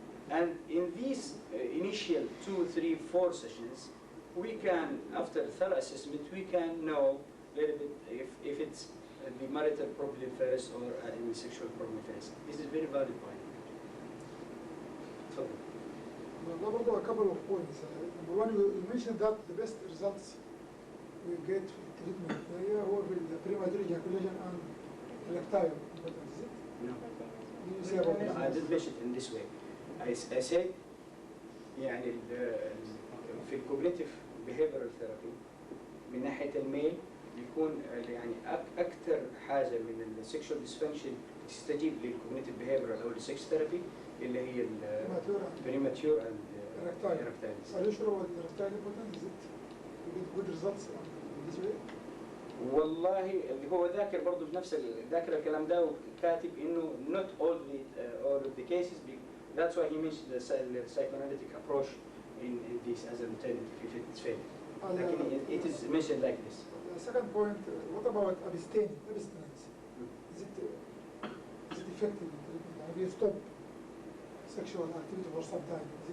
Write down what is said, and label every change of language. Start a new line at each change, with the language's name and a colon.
English: And in these initial 2, 3, 4 sessions, we can, after thorough assessment, we can know a little bit if it's the marital problem first or any sexual problem first. This is very valid point. So, Well,
Arabic: برضه
English: a couple of points. Number one, you mentioned that the best results we get
Arabic: في التريتمنت هو
English: بالpremature ejaculation and erectile impotence. Is it? no. Did you say about No, I this? did mention in this way. I said
Arabic: يعني في الكوجنيتيف
English: behavioral therapy
Arabic: من ناحية الميل بيكون يعني أكثر حاجة من السكشوال ديسفانكشن تستجيب للكوجنيتيف
English: behavioral
Arabic: أو السكس ثيرابي اللي هي
English: premature and erectile. Are you sure about the erectile impotence? Is it? You get good results in this way?
Arabic: والله اللي هو ذاكر برضه بنفس ذاكر الكلام ده وكاتب إنه
English: not all of the cases. That's why he mentioned the psychoanalytic approach in this as an alternative if it's failed. It is mentioned like this. The second point, what about abstinence? Is it effective in treatment? Have you stopped sexual activity for some time?